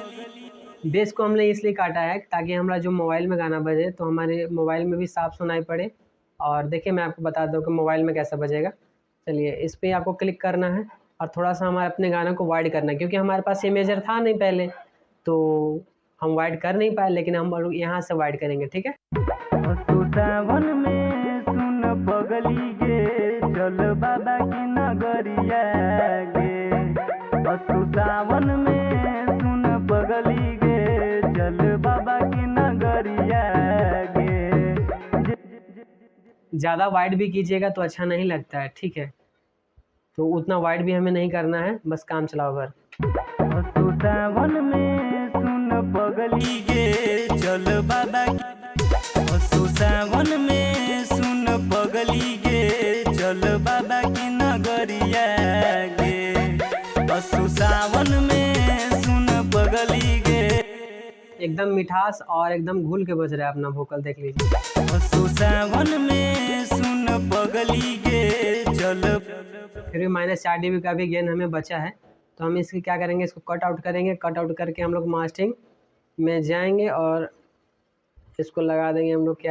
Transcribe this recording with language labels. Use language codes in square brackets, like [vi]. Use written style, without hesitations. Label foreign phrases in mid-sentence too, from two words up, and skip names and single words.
[hi] बेस को हमने इसलिए काटा है ताकि हमारा जो मोबाइल में गाना बजे तो हमारे मोबाइल में भी साफ सुनाई पड़े। और देखिए मैं आपको बता दूं कि मोबाइल में कैसा बजेगा। चलिए इस पर आपको क्लिक करना है, और थोड़ा सा हमारे अपने गाने को वाइड करना है, क्योंकि हमारे पास [en] A major [hi] था नहीं पहले, तो हम वाइड कर नहीं पाए, लेकिन हम लोग यहाँ से वाइड करेंगे। ठीक है, [anp] सावन में सुन पगली गे चल बाबा की नगरिया गे। सावन में सुन पगली गे चल बाबा की नगरिया गे। [hi] ज़्यादा वाइड भी कीजिएगा तो अच्छा नहीं लगता है। ठीक है, तो उतना वाइड भी हमें नहीं करना है, बस काम चलाओ घर। [anp] सावन में सुन पगली गे चल बाबा की, सावन में सुन पगली गे चल बाबा की नगरिया गे। सावन में सुन पगली गे। [hi] एकदम मिठास और एकदम घुल के बज रहा है अपना वोकल, देख लीजिए। [anp] सावन में सुन पगली गे चल। [hi] फिर भी -4 dB का भी गेन हमें बचा है, तो हम इसकी क्या करेंगे, इसको [en] cut out [hi] करेंगे। [en] cut out [hi] करके हम लोग मास्टरिंग में जाएंगे और इसको लगा देंगे हम लोग।